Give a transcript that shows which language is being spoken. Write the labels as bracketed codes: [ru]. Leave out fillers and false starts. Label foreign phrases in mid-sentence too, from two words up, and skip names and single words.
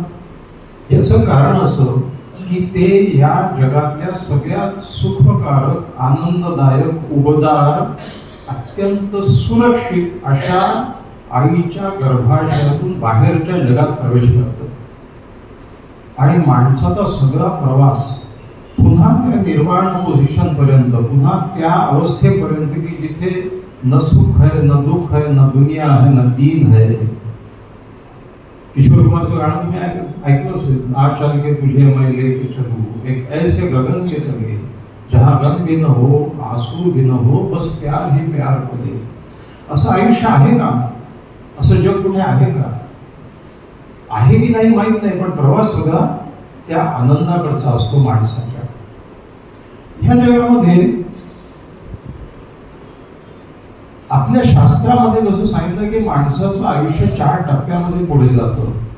[mr] याचं कारण असं की ते या जगातल्या सगळ्यात सुखकारक, आनंददायक, उबदार, अत्यंत सुरक्षित अशा आईच्या गर्भाशयातून बाहेरच्या जगात प्रवेश करतात. आणि माणसाचा सगळा प्रवास पुन्हा त्या निर्वाण पोझिशन पर्यंत, पुन्हा त्या अवस्थेपर्यंत की जिथे [hi] न सुख है, न दुख है, न दुनिया है, न दीन है. [mr] किशोर कुमारचं गाणं तुम्ही ऐकलं असेल, [hi] आज चल के तुझे मैं लेके चलूं एक ऐसे गगन के तले जहां गम भी न हो, आंसू भी न हो, बस प्यार ही प्यार पले. [mr] असं आयुष्य आहे का? असं जग कुठे आहे का? आहे की नाही माहित नाही, पण प्रवास सगळा त्या आनंदाकडचा असतो माणसाच्या. ह्या जगामध्ये आपल्या शास्त्रामध्ये जसं सांगितलं की माणसाचं आयुष्य 4 टप्प्यामध्ये पुढे जातं.